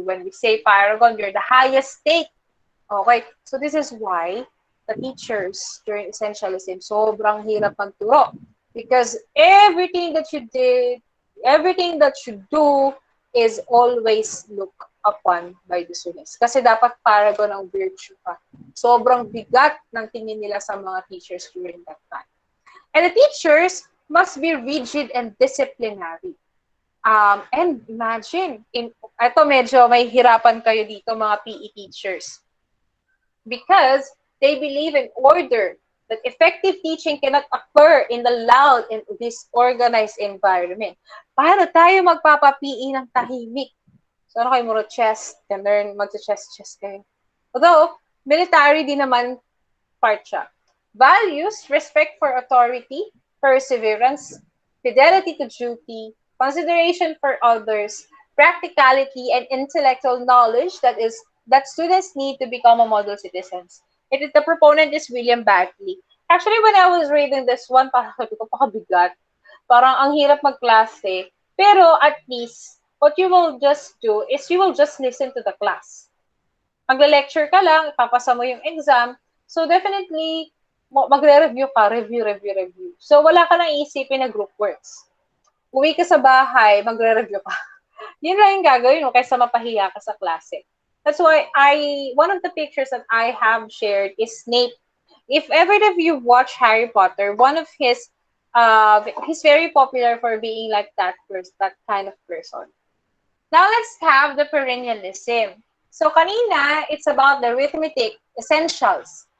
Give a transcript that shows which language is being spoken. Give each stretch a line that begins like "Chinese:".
English: When we say paragon, you're the highest state. Okay, so this is why the teachers during essentialism,
Filipino: sobrang hirap magturo.
English: Because everything that you did, everything that you do is always looked upon by the students.
Filipino: Kasi dapat paragon ng virtue ka. Sobrang bigat ng tingin nila sa mga teachers during that time.
English: And the teachers must be rigid and disciplinary.
Filipino: And imagine, ito medyo may hirapan kayo dito mga PE teachers.
English: Because they believe in order, that effective teaching cannot occur in the loud and disorganized environment.
Filipino: Paano tayo magpapa-PE ng tahimik? So ano kayo, muro chess, can learn mag-chess kayo. Although, military din naman part siya.
English: Values, respect for authority, perseverance, fidelity to duty, consideration for others, practicality, and intellectual knowledge that students need to become a model citizens. The proponent is William Bagley. Actually, when I was reading this one,
Filipino: parang sabi ko, pakabigat. Parang ang hirap magklase.
English: Pero at least, what you will just do is you will just listen to the class.
Filipino: Magle-lecture ka lang, ipapasa mo yung exam. So definitely, magre-review ka, review. So wala ka nang iisipin na group works. Uwi ka sa bahay, magre-review ka. Yun lang yung gagawin mo kaysa mapahiya ka sa klase.
English: That's why one of the pictures that I have shared is Snape. If ever if you watch Harry Potter, one of he's very popular for being like that kind of person. Now let's have the perennialism. So kanina, it's about the arithmetic essentials.